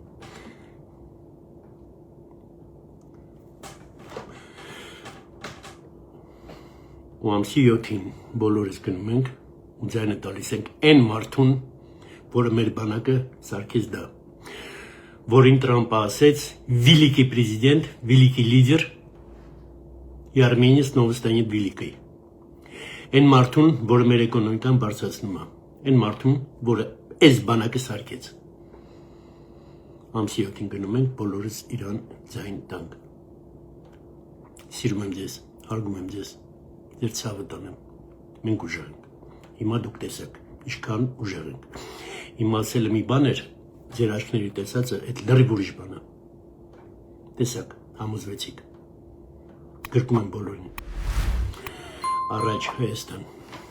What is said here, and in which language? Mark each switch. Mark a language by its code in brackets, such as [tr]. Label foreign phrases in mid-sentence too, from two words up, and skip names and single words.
[hy] ու ամսի 7-ին բոլորս գնում ենք ու ձայնը տալիս ենք այն մարդուն որը մեր բանակը սարքեց դա որին Տրամպը ասեց [ru] великий президент, великий лидер и Армения снова станет великой [hy] Այն մարդուն որը մեր էկոնոմիկան բարձրացնում է այն մարդուն որը Այս բանակը սարքեց Ամսի 7-ին գնում ենք բոլորս իրան ձայն տանք Սիրում եմ ձեզ, հարգում եմ ձեզ Ձեր ցավը տանեմ Մենք ուժեղ ենք Հիմա դուք տեսեք Ինչքան ուժեղ ենք Իմ ասելը մի բան էր Ձեր աչքների տեսածը այդ լրիվ ուրիշ բան է Տեսակ, համոզվեցիք Գրկում եմ բոլորին Առաջ Հայաստան